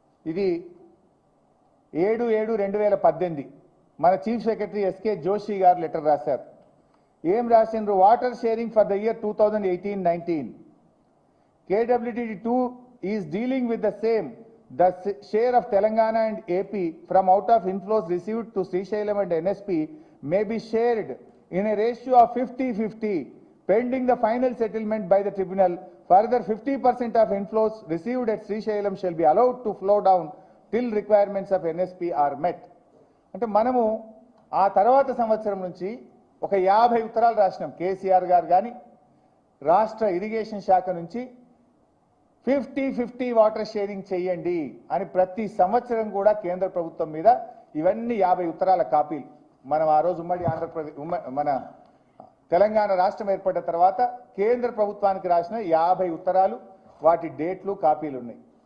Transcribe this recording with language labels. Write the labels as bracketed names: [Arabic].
[Telugu] ఇది 7/7/2018 మన chief secretary SK Joshi గారు లెటర్ రాశారు. ఏం రాసిండ్రు? [English] Water sharing for the year 2018-19 KWTD2 is dealing with the same. The share of Telangana and AP from out of inflows received to Srisailam and NSP may be shared in a ratio of 50-50 pending the final settlement by the tribunal. Further, 50% of inflows received at Srisailam shall be allowed to flow down till requirements of NSP are met. [Telugu] అంటే మనము ఆ తర్వాత సంవత్సరం నుంచి ఒక 50 ఉత్తరాలు రాసినాం. కేసీఆర్ గారు కానీ రాష్ట్ర ఇరిగేషన్ శాఖ నుంచి 50-50 వాటర్ షేరింగ్ చేయండి అని ప్రతి సంవత్సరం కూడా కేంద్ర ప్రభుత్వం మీద ఇవన్నీ 50 ఉత్తరాల కాపీలు మనం ఆ రోజు ఉమ్మడి ఆంధ్రప్రదేశ్ మన తెలంగాణ రాష్ట్రం ఏర్పడిన తర్వాత కేంద్ర ప్రభుత్వానికి రాసిన 50 ఉత్తరాలు, వాటి డేట్లు, కాపీలు ఉన్నాయి.